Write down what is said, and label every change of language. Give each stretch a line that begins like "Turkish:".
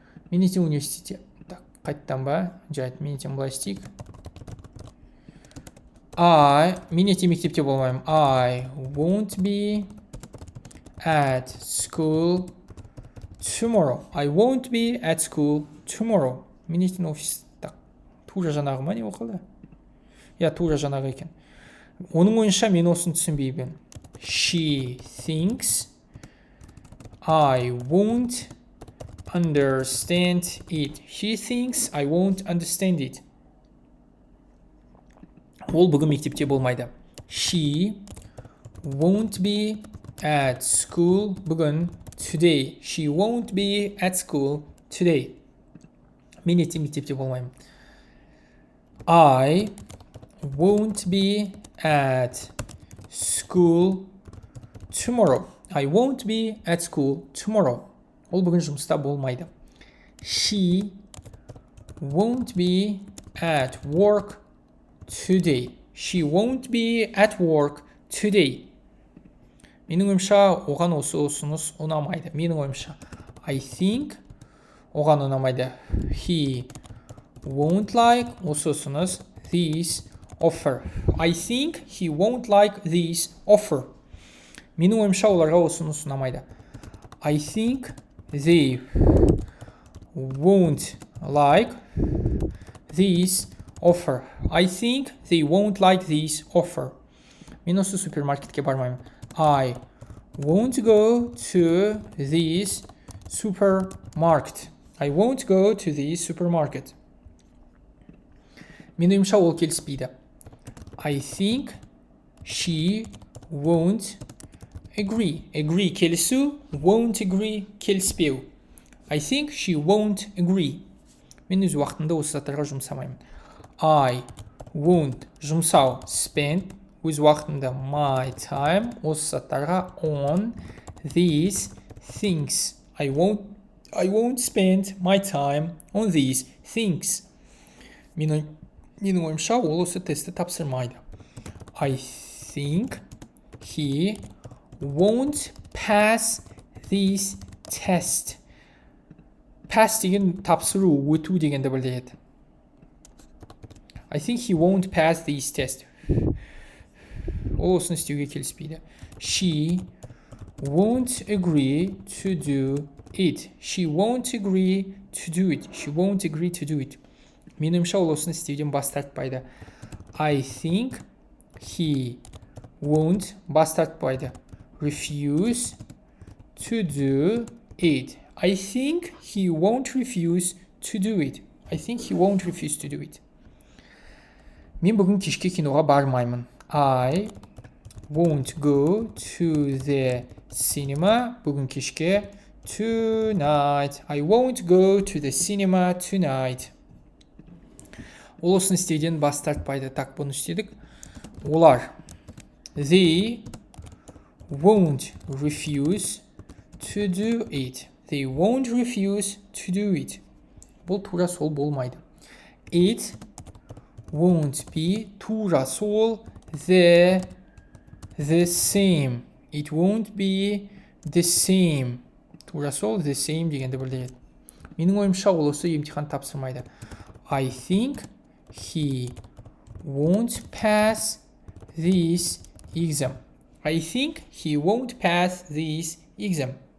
Kazakh: Мен ертең университетте. Так, қайттан ба? Жайт, мен ертең былай істейік. Мен ертең мектепте болмаймын.
English: I won't be at school tomorrow. I won't be at school tomorrow.
Kazakh: Мен ертең офис. Так, тура жаңағы ма не оқылды? Тура жаңағы екен. Оның ойынша мен осыны түсінбеймін.
English: She thinks I won't understand it. She thinks I won't understand it.
Kazakh: Ол бүгін мектепте болмайды.
English: She won't be at school бүгін today. She won't be at school today.
Kazakh: Мен ертең мектепте болмаймын.
English: I won't be at school tomorrow. I won't be at school tomorrow.
Kazakh: Ол бүгін жұмыста болмайды.
English: She won't be at work today. She won't be at work today.
Kazakh: Менің ойымша оған осы ұсыныс ұнамайды. Менің ойымша
English: I think
Kazakh: оған ұнамайды.
English: He won't like
Kazakh: осы ұсыныс
English: this offer. I think he won't like this offer.
Kazakh: Менің ойымша оларға ұсыныс ұнамайды.
English: I think they won't like this offer. I think they won't like this offer.
Kazakh: Мен осы супермаркетке бармаймын.
English: I won't go to this supermarket. I won't go to this supermarket.
Kazakh: Менің ойымша ол келіспейді.
English: I think she won't agree. Agree келісу, won't agree келіспеу. I think she won't agree.
Kazakh: Мен өз уақытымды осы заттарға жұмсамаймын.
English: I won't жұмсау spend
Kazakh: өз уақытымды
English: my time
Kazakh: осы заттарға
English: on these things. I won't spend my time on these things.
Kazakh: Менің ойымша ол осы тестті тапсырмайды.
English: I think he won't pass this test.
Kazakh: Pass деген тапсыру, өту дегенді білдіреді.
English: I think he won't pass this test.
Kazakh: Ол осыны істеуге келіспейді.
English: She won't agree to do it. She won't agree to do it. She won't agree to do it.
Kazakh: Менің ойымша ол осыны істеуден бас тартпайды.
English: I think he won't
Kazakh: бас тартпайды.
English: Refuse to do it. I think he won't refuse to do it. I think he won't refuse to do it.
Kazakh: Мен бүгін кешке киноға бармаймын.
English: I won't go to the cinema.
Kazakh: Бүгін кешке tonight.
English: I won't go to the cinema tonight.
Kazakh: Ол осыны істеуден бас тартпайды. Так, бұны істедік. Олар.
English: They won't refuse to do it. They won't refuse to do it.
Kazakh: Бұл тура сол болмайды.
English: It won't be
Kazakh: тура сол
English: the same. It won't be the same.
Kazakh: Тура сол
English: the same
Kazakh: дегенді білдіреді. Менің ойымша ол осы емтихан тапсырмайды.
English: I think he won't pass this exam. I think he won't pass this exam.